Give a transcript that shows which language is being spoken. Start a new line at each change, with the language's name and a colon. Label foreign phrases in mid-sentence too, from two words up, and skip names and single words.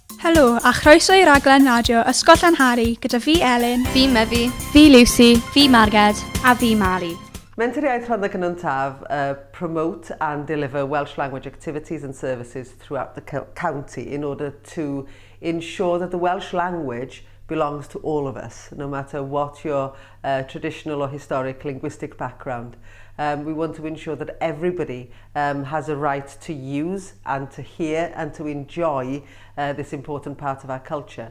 Welsh: Helo, a chroeso i raglen radio Ysgol Llanhari gyda fi Elin, fi Myfi, fi Lucy, fi Marged, a fi Mali.
English: Menter Rhondda Cynon Taf promote and deliver Welsh language activities and services throughout the county in order to ensure that the Welsh language belongs to all of us, no matter what your traditional or historic linguistic background. We want to ensure that everybody has a right to use and to hear and to enjoy this important part of our culture.